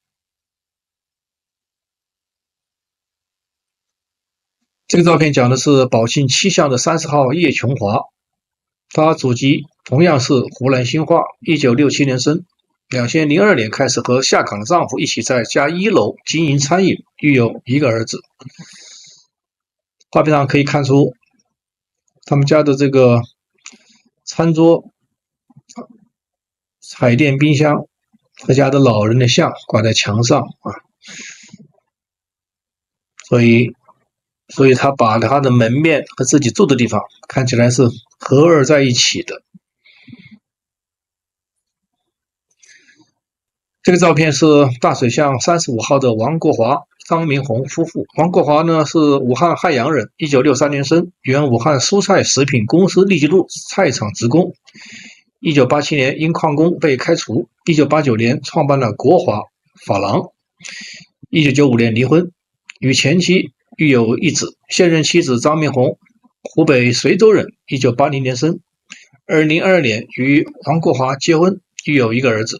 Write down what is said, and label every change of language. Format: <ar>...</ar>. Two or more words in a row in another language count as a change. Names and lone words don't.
<zh>這個照片講的是寶信7巷的30號葉瓊華，他祖籍同樣是湖南興化，1967年生，2002年開始和下崗的丈夫一起在家1樓經營餐飲，育有1個兒子。畫面上可以看出他們家的這個餐桌、彩電、冰箱和家的老人的像掛在牆上啊，所以他把他的门面和自己住的地方看起来是合二在一起的。這個照片是大水巷35號的王國華、張明紅夫婦。王國華呢是武漢漢陽人，1963年生，原武漢蔬菜食品公司利吉路菜場職工。1987年因曠工被開除，1989年創辦了國華髮廊，1995年離婚，與前妻育有1子，現任妻子張明紅，湖北隨州人，1980年生，2022年與王國華結婚，育有1個兒子。</zh>